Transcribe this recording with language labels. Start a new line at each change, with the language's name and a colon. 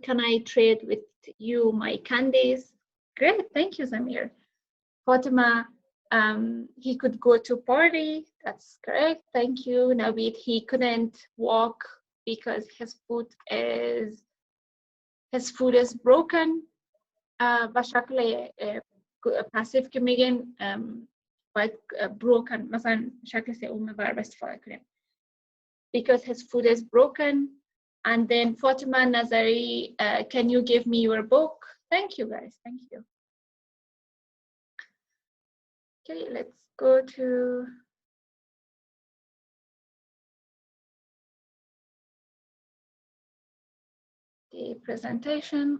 English: Can I trade with you my candies? Great, thank you, Zamir. Fatima, he could go to party. That's correct. Thank you. Navid, he couldn't walk because his foot is broken.
Persian: و شکل passive که میگن باید broken مثلا شکل سوم verb استفاده کنیم.
English: Because his foot is broken. And then Fatima Nazari, can you give me your book? Thank you guys, thank you. Okay, let's go to the presentation.